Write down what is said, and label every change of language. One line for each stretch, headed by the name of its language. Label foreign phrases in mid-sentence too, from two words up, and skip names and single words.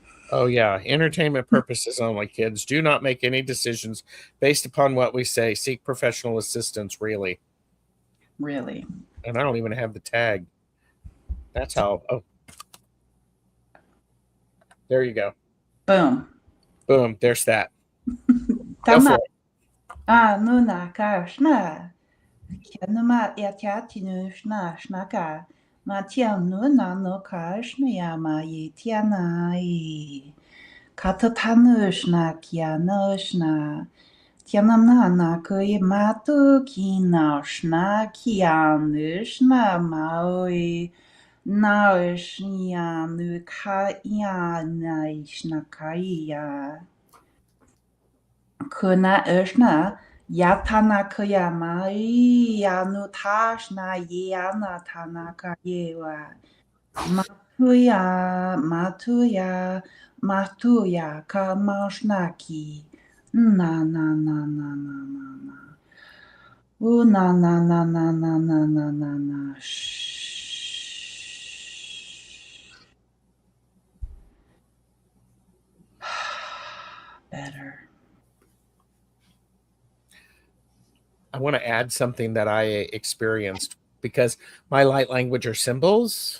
English: Oh yeah, entertainment purposes only, kids. Do not make any decisions based upon what we say. Seek professional assistance, really. Really. And I don't even have the tag. That's how. Oh, there you go. Boom. Boom. There's that. Tama. Nuna kashna. Kenuma yatinu shnaka. Matiam nuna no kashna yama yitiana. Katatanushna kianoshna. Tianamna koi matu kinoshna kianushna maui. naishnia nukaya naishnakaya kuna ishna yatana kayama yanutashna yana tanaka yewa matuya kamashnaki na na na na na na na ooh na na na na na na na na na better. I want to add something that I experienced because my light language are symbols.